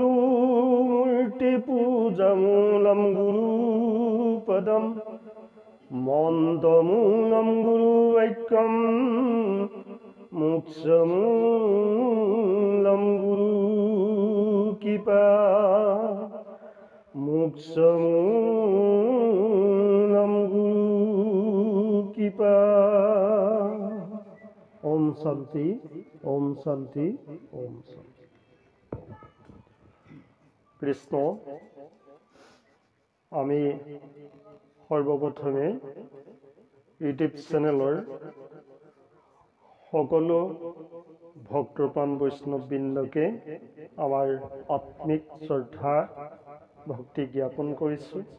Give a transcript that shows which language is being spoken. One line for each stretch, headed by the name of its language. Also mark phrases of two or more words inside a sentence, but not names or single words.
Sanskrit: गुरुमूर्तिपूजामूलं गुरुपदं मन्दमूलं गुरुवाक्यं मोक्षमूलं गुरुकृपा मोक्षमूलं गुरुकृपा। ओम शांति, ओम शांति, ओम शांति।
Assamese: কৃষ্ণ, আমি সর্বপ্রথমে ইউটিউব চ্যানেলৰ সকলো ভক্তপ্ৰাণ বৈষ্ণৱবৃন্দকে আমাৰ আত্মিক শ্ৰদ্ধা ভক্তি জ্ঞাপন কৰিছোঁ।